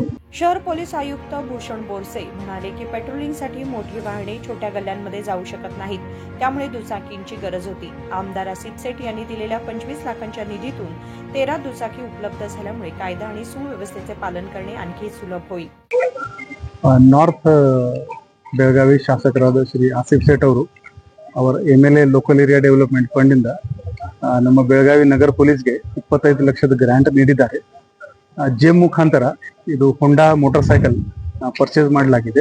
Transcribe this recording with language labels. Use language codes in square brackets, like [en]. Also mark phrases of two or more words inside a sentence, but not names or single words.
[mr] शहर पोलीस आयुक्त भूषण बोरसे म्हणाले की पेट्रोलिंगसाठी मोठी वाहने छोट्या गल्ल्यांमध्ये जाऊ शकत नाहीत, त्यामुळे दुचाकींची गरज होती. आमदार आसिफ सेठ यांनी दिलेल्या 25 लाखांच्या निधीतून 13 दुचाकी उपलब्ध झाल्यामुळे कायदा आणि सुव्यवस्थेचे पालन करणे आणखी सुलभ होईल. [kn] ನಾರ್ತ್ ಬೆಳಗಾವಿ ಶಾಸಕರಾದ ಶ್ರೀ ಆಸಿಫ್ ಸೇಠ್ ಅವರು ಅವರ [en] MLA local area development fund [kn] ಇಂದ ನಮ್ಮ ಬೆಳಗಾವಿ ನಗರ ಪೊಲೀಸ್ಗೆ 25 ಲಕ್ಷದ ಗ್ರಾಂಟ್ ನೀಡಿದ್ದಾರೆ. ಜೆ ಮುಖಾಂತರ ಇದು ಹೊಂಡಾ [en] motor cycle purchase [kn] ಮಾಡಲಾಗಿದೆ.